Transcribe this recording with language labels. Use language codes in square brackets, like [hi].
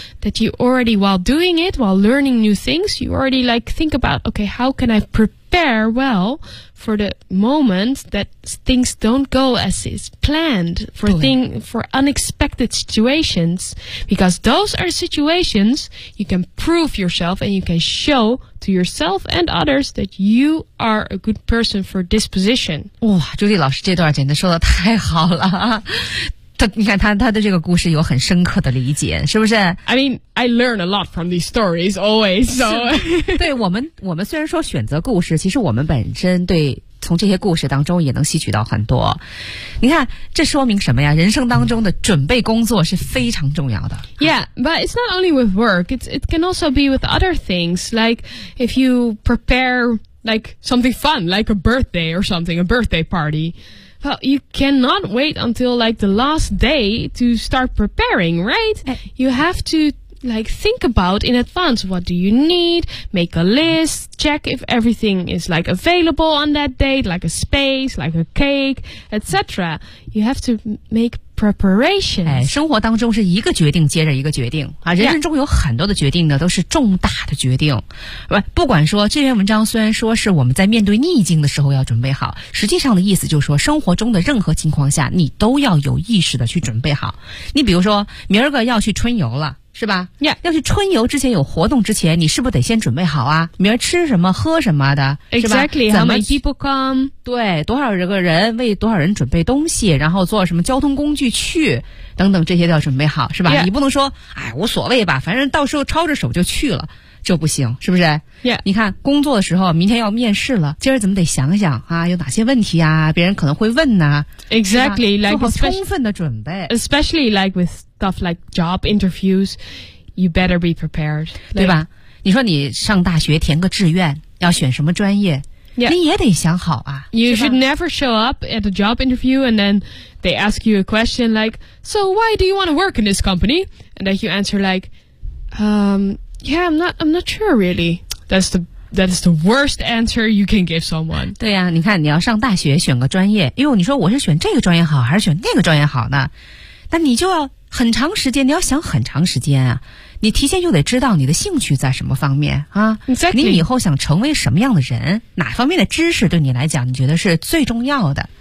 [en] that you already, while doing it, while learning new things, you already, like, think about, okay, how can I prepare well for the moment that things don't go as is planned, for unexpected situations, because those are situations you can prove yourself and you can show to yourself and others that you are a good person for this position. [zh] 哇，朱莉老师这段简直说的太好了。他，你看他对这个故事有很深刻的理解，是不是 [en] ？I mean, I learn a lot from these stories always. So, [zh] 对我们虽然说选择故事，其实我们本身对从这些故事当中也能吸取到很多。你看，这说明什么呀？人生当中的准备工作是非常重要的。 [en] Yeah, but it's not only with work. It can also be with other things. Like if you prepare. Like something fun, like a birthday or something, a birthday party. Well, you cannot wait until like the last day to start preparing, right? You have to like think about in advance what do you need, make a list, check if everything is like available on that date, like a space, like a cake, etc. You have to make preparations. [zh] 哎，生活当中是一个决定接着一个决定啊，人生中有很多的决定呢，都是重大的决定。不管说这篇文章虽然说是我们在面对逆境的时候要准备好，实际上的意思就是说，生活中的任何情况下，你都要有意识的去准备好。你比如说，明儿个要去春游了。是吧 [en] ？Yeah， [zh] 要去春游之前有活动之前，你是不是得先准备好啊？明儿吃什么喝什么的 [en] ？Exactly， [zh] 是吧 [en] how many people come？ [zh] 对，多少这个人为多少人准备东西，然后坐什么交通工具去，等等这些都要准备好，是吧？ [en] Yeah. [zh] 你不能说哎无所谓吧，反正到时候抄着手就去了，这不行，是不是 [en] ？Yeah， [zh] 你看工作的时候，明天要面试了，今儿怎么得想想啊，有哪些问题啊，别人可能会问呢、啊、 [en] ？Exactly， like [zh] 做好充分的准备 [en] ，especially like with。 Stuff like job interviews, you better be prepared, [zh] 对吧？你说你上大学填个志愿，要选什么专业？ [en] Yeah. [zh] 你也得想好啊。 [en] You should never show up at a job interview and then they ask you a question like, "So why do you want to work in this company?" And then you answer like, "Yeah, I'm not sure really." That's the worst answer you can give someone. [zh] 对呀、啊，你看你要上大学选个专业，哎呦，你说我是选这个专业好还是选那个专业好呢？那你就要。很长时间，你要想很长时间啊！你提前就得知道你的兴趣在什么方面啊、 [en] exactly. [zh] 你以后想成为什么样的人，哪方面的知识对你来讲你觉得是最重要的、